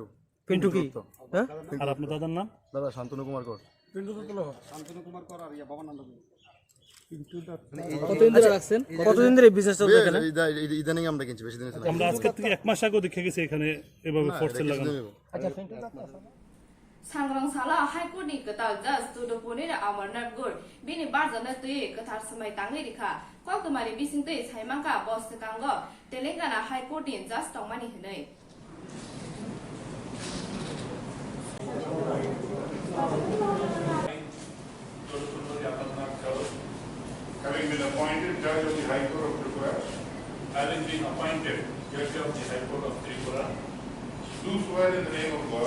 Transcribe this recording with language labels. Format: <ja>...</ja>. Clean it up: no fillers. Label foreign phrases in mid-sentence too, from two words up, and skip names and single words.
<bn>কি হ্যাঁ আর আপনার দাদার নাম দাদা শান্তনু কুমার কর কতদিন ধরে রাখছেন কতদিন ধরে বিজনেস চলছে এখানে ইদানিং আমরা কিনছি বেশি দিন আমরা আজকে থেকে এক মাস আগে দেখে গেছি এখানে এভাবে</bn> <en>for sale</en> <bn>লাগানো আচ্ছা</bn> <trp>सांग्रांसाला हाइकोर्टनि कताल जज तुदुपुनिर अमरनाथ गुर बिनि बारजन तुये कथार समय तांगै रिखा ककमारि बिसिंतै साइमांका बस कांग तेलेंगाना हाइकोर्टनि जज तंमानि हनै</trp> <en>Having been appointed judge of the High Court of Tripura, having been appointed judge of the High Court of Tripura, do swear in the name of God</en>